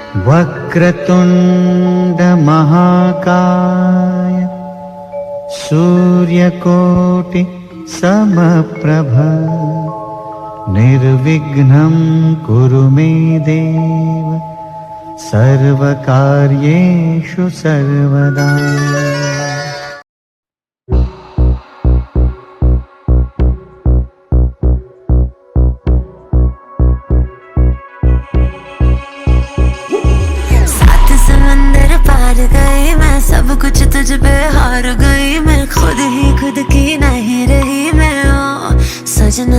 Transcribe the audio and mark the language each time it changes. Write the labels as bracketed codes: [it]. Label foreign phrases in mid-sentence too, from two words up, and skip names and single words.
[sa] वक्रतुंड महाकाय सूर्यकोटि समप्रभ निर्विघ्नं कुरु मे देव सर्वकार्येषु सर्वदा। [hi] सब कुछ तुझ पे हार गई मैं, खुद ही खुद की नहीं रही मैं ओ सजना।